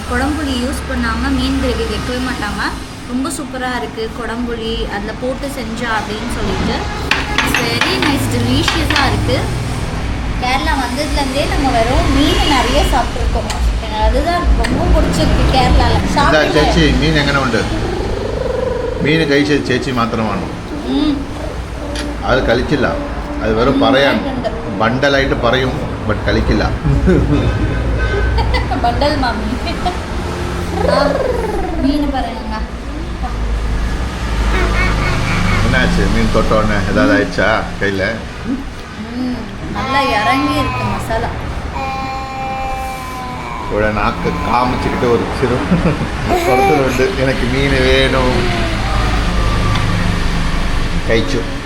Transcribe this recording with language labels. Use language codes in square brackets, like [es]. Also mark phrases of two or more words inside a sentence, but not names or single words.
[ta] கொடம்புளி யூஸ் பண்ணாமல் மீன் கிரேவி வைக்கவே மாட்டாங்க. ரொம்ப சூப்பராக இருக்குது கொடம்புளி அதில் போட்டு செஞ்சா அப்படின்னு சொல்லிட்டு. [en] it's very nice, [ta] டெலிஷியஸாக இருக்குது. கேரளா வந்ததுலேருந்தே நம்ம வெறும் மீன் நிறைய சாப்பிட்ருக்கோம். எனக்கு அதுதான் ரொம்ப பிடிச்சிருக்கு கேரளாவில். இந்த சேச்சி சாப்பிட்டு மீன் எங்கே உண்டு? மீன் [ml] കഴിച്ച് ചേച്ചി മാത്രമാണ്. അത് കളിച്ചില്ല. അത് വെറും പറയാണ്. ബണ്ടലായിട്ട് പറയും, ബട്ട് കളിക്കില്ല. [ta] பண்டல் மாமி மீன் பாருங்க. என்னாச்சு? மீன் தொட்டோடனே ஏதாவது ஆயிடுச்சா கையில்? நல்லா இறங்கி இருக்கு மசாலா. [ml] ഇവിടെ നാക്ക് കാമിച്ചിട്ട് ഒരു ചിരു പുറത്തുണ്ട്. എനിക്ക് മീൻ വേണം. കഴിച്ചു.